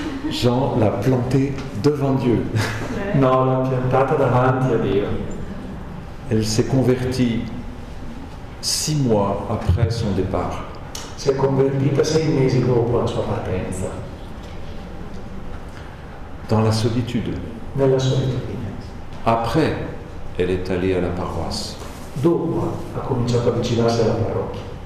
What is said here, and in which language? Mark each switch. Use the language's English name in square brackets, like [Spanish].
[French] Jean l'a planté devant Dieu. [Italian] No, l'ha piantata davanti a Dio. [French] Elle s'est convertie 6 mois après son départ. [Italian] Si è convertita 6 mesi dopo la sua partenza. [French] Dans la solitude. [Italian] Nella solitudine. [French] Après, elle est allée à la paroisse. [Italian] dopo ha cominciato a avvicinarsi alla parrocchia.